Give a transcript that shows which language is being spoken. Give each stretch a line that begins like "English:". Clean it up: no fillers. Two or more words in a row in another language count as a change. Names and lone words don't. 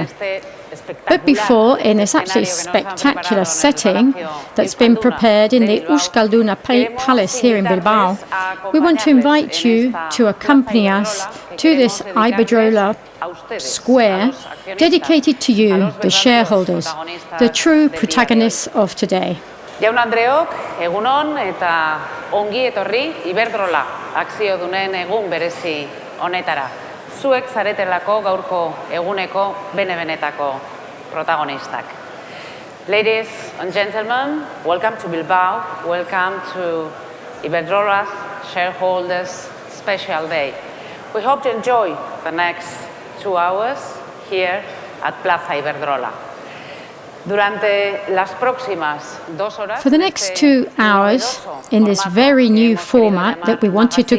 English: But before, in this absolutely spectacular setting that's been prepared in the Euskalduna Palace here in Bilbao, we want to invite you to accompany us to this Iberdrola square dedicated to you, the shareholders, the true protagonists of today.
Basque: Jaun-Andreok, egunon eta ongi etorri Iberdrola akziodunen egun berezi honetara. Zuek zaretelako gaurko eguneko bene-benetako protagonistak.
English: Ladies and gentlemen, welcome to Bilbao, welcome to Iberdrola's Shareholders Special Day. We hope to enjoy the next 2 hours here at Plaza Iberdrola. For the next 2 hours, in this very new format that we wanted to